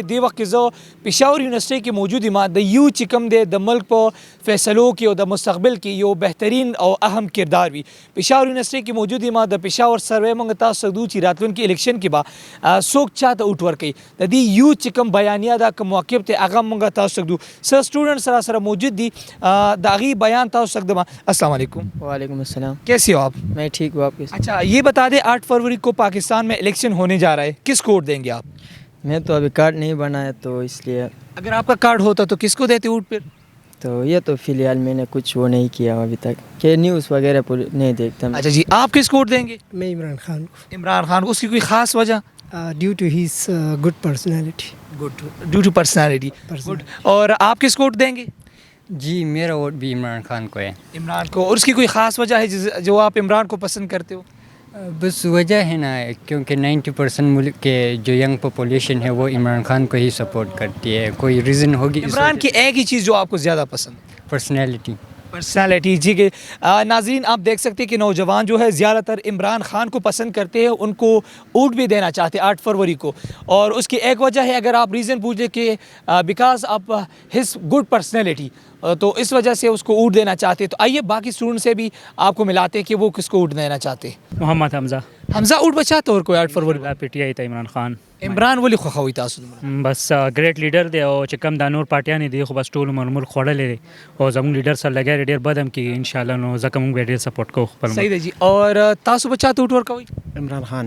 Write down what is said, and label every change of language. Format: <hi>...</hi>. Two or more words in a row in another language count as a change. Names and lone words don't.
<ps>دی وخت کې زه پېښور یونیورسټۍ کې موجود یم. د یو چې کوم دی د ملک په فیصلو کې او د مستقبل کې یو بهترین او اهم کردار وي. پېښور یونیورسټۍ کې موجود یم. د پېښور سروې موږ تاسو ته ږدو چې راتلونکي الیکشن کې به څوک چاته ووټ ورکوي. د دې یو چې کوم بیانیه ده کوم موقف دی هغه موږ تاسو ته ږدو. څه سټوډنټس سره موجود دي د هغې بیان تاسو ته ږدم.</ps> <ar>السلام علیکم. وعلیکم السلام.</ar> <ur>کیسے ہو آپ؟ میں ٹھیک ہوں. آپ کیسے؟ اچھا یہ بتا دیں 8 فروری کو پاکستان میں الیکشن ہونے جا رہا ہے. کس کو ووٹ دیں گے آپ؟ میں تو ابھی کارڈ نہیں بنایا تو اس لیے. اگر آپ کا کارڈ ہوتا تو کس کو دیتے ووٹ پھر؟ تو یہ تو فی الحال میں نے کچھ وہ نہیں کیا ابھی تک کہ نیوز وغیرہ نہیں دیکھتا. اچھا جی آپ کس کو ووٹ دیں گے؟ میں عمران خان کو. عمران خان کو. اس کی کوئی خاص وجہ؟</ur> <en>due to his good personality. good due to personality. good.</en> <ur>اور آپ کس کو ووٹ دیں گے؟ جی میرا ووٹ بھی عمران خان کو ہے. عمران کو. اور اس کی کوئی خاص وجہ ہے جو آپ عمران کو پسند کرتے ہو؟ بس وجہ ہے نا کیونکہ 90% ملک کے جو ینگ پاپولیشن ہے وہ عمران خان کو ہی سپورٹ کرتی ہے. کوئی ریزن ہوگی عمران کی ایک ہی چیز جو آپ کو زیادہ پسند؟ پرسنالٹی. پرسنالٹی. جی کہ ناظرین آپ دیکھ سکتے ہیں کہ نوجوان جو ہے زیادہ تر عمران خان کو پسند کرتے ہیں. ان کو ووٹ بھی دینا چاہتے ہیں 8 فروری کو. اور اس کی ایک وجہ ہے اگر آپ ریزن پوچھیں کہ</ur> <en>because of his good personality</en> <ur>تو اس وجہ سے اس کو ووٹ دینا چاہتے ہیں. تو آئیے باقی اسٹوڈنٹ سے بھی آپ کو ملاتے ہیں کہ وہ کس کو ووٹ دینا چاہتے ہیں. محمد حمزہ.</ur> <ps>حمزہ ووٹ بچاته ورکوي 8 فروری دا پی ټی آی ته عمران خان. عمران ولې خوښوي تاسو دومره؟ بس</ps> <en>great leader</en> <ps>دی او چې کوم د نور پارټیانې دي خو بس ټول ملک خوړلې دي او زموږ لیډر سره لګیا ډېر بد هم کېږي</ps> <ar>ان شاء الله.</ar> <ps>نو ځکه موږ به ډېر سپورټ کوو خپل. صحیح دی جی. اور تاسو بچاته ووټ ورکوي عمران خان.</ps>